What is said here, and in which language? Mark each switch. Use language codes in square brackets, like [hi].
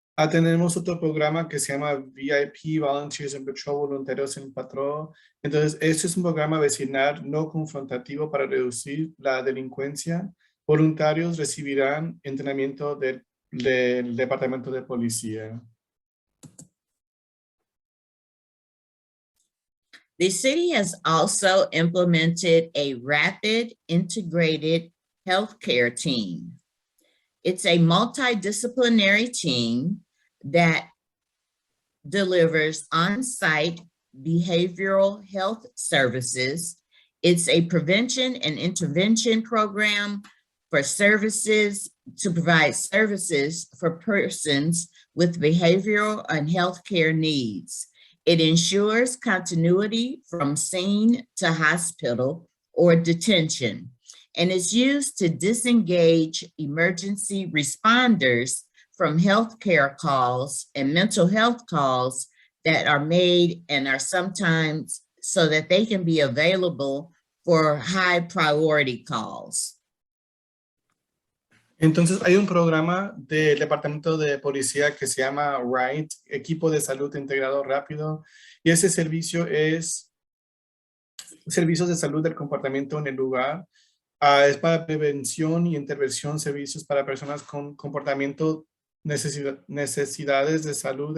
[es] Tenemos otro programa que se llama VIP, Volunteers in Patrol, Voluntarios en Patrón. Entonces, este es un programa vecinal no confrontativo para reducir la delincuencia. Voluntarios recibirán entrenamiento del Departamento de Policía. [en] The city has also implemented a rapid integrated healthcare team. It's a multidisciplinary team that delivers on-site behavioral health services. It's a prevention and intervention program for services to provide services for persons with behavioral and healthcare needs. It ensures continuity from scene to hospital or detention, and is used to disengage emergency responders from healthcare calls and mental health calls that are made and are sometimes so that they can be available for high priority calls. [es] Entonces, hay un programa del Departamento de Policía que se llama RIDE, Equipo de Salud Integrado Rápido, y ese servicio es servicios de salud del comportamiento en el lugar. Es para prevención y intervención, servicios para personas con comportamiento, necesidades de salud.